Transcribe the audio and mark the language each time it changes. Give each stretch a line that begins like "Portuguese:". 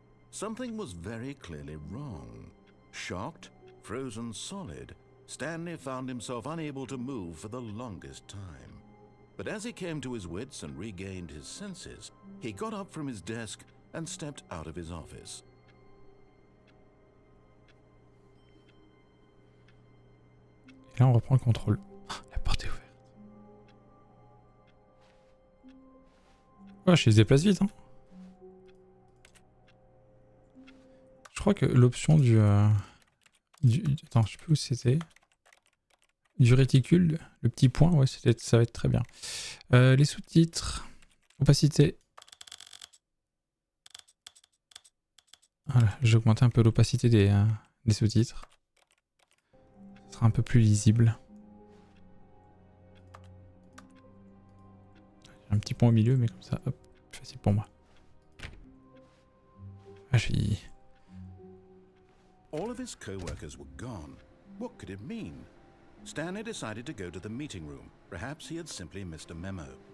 English: Something was very clearly wrong. Shocked, frozen solid, Stanley found himself unable to move for the longest time. But as he came to his wits and regained his senses, he got up from his desk and stepped out of his office.
French: Et là, on reprend le contrôle. Ah, la porte est ouverte. Ouais, je les déplace vite. Hein. Je crois que l'option du... Attends, je sais plus où c'était. Du réticule, le petit point, ouais, ça va être très bien. Les sous-titres, opacité. Voilà, j'ai augmenté un peu l'opacité des sous-titres. sera un peu plus lisible. J'ai un petit point au milieu, mais comme ça, hop, plus facile pour moi. Ah, j'ai...
English: All of his co-workers were gone. What could it mean? Stanley decided to go to the meeting room. Perhaps he had simply missed a memo.